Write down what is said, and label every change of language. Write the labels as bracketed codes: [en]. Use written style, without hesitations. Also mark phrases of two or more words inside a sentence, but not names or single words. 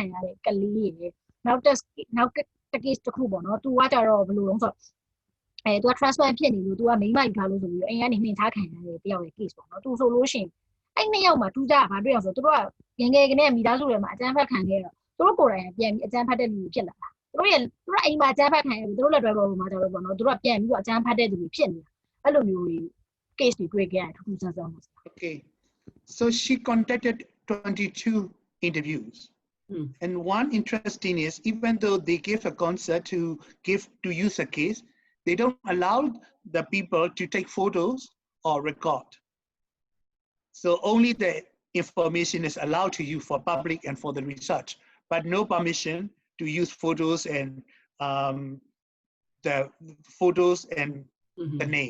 [my] ရတဲ့ကလေးတွေနောက်တစ် case တစ်ခုပေါ့နော်သူကကြတော့ဘယ်လိုလဲဆိုတော့သူက transplant ဖြစ်နေလို့သူကမိန်းမယူထားလို့ဆိုပြီးအိမ်ကနေနှင်ထားခံရတဲ့တယောက်ရဲ့ case ပေါ့နော်သူဆိုလို့ရှိရင်အဲ့နှစ်ယောက်မှာထူးခြားတာဘာတွေ့အောင်ဆိုတော့သူတို့ကငယ်ကနေမိသားစုတွေမှာအကြမ်းဖက်ခံခဲ့တော့သူတို့ကိုယ်တိုင်ပြန်ပြီးအကြမ်းဖက်တဲ့လူတွေဖြစ်လာတာသူတို့အိမ်မှာအကြမ်းဖက်ခံရပြီးသူတို့လက်တွဲပေါ်မှာကြတော့ပေါ့နော်သူတို့ကပြန်ပြီးတော့အကြမ်းဖက်တဲ့လူတွေဖြစ်နေတာအဲ့လိုမျိုး case တွေတွေ့ခဲ့ရတယ်ထူးထူးဆန်းဆန်းပါ [en] Okay, so she conducted 22 interviews. And one interesting is, even though they gave a consent to use a case, they don't allow the people to take photos or record. So only the information is allowed to you for public and for the research, but no permission to use photos and the photos and the name.